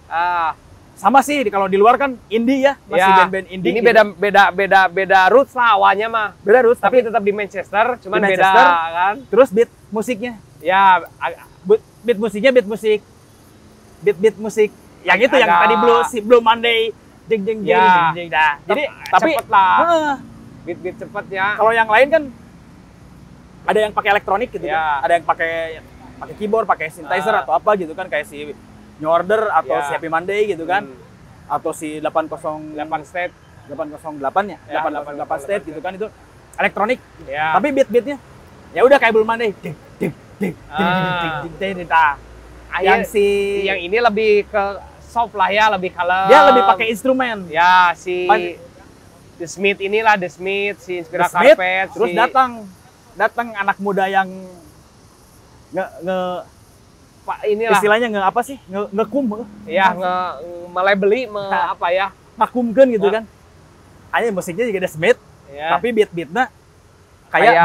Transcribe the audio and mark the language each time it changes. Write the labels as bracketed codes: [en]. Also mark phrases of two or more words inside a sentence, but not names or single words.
[id] Sama sih kalau di luar kan indie ya, masih Ya, band-band indie. ini gitu. beda roots lah awalnya mah. Beda roots, Tapi tapi tetap di Manchester, cuman Di beda Manchester. kan. terus beat musiknya, Ya, beat musik yang itu yang Agak- tadi Blue Monday, jeng jeng jeng Ya. jeng jeng. Nah, jadi tapi cepet lah. Heeh. beat cepetnya. Kalau yang lain kan ada yang pakai elektronik gitu Ya. kan. Ada yang pakai keyboard, pakai synthesizer atau apa gitu kan, kayak si New Order atau Ya. si Happy Monday gitu kan. Atau si 8 State. 808 ya, Ya, 808 State gitu kan, itu elektronik. Ya. Tapi beat-beatnya ya udah kayak Blue Monday. Ding ding ding ding ding ding. Nah, yang si yang ini lebih ke soft lah ya, lebih kalem. dia lebih pakai instrumen. Ya, si Pan- The Smith inilah The Smith, si Inspiral The Smith, Carpet, terus datang anak muda yang inilah istilahnya apa sih, ngekum ya melabeli apa ya? ngakumkeun gitu kan. Hanya musiknya juga The Smith, Ya. tapi beat-beatnya kayak Blue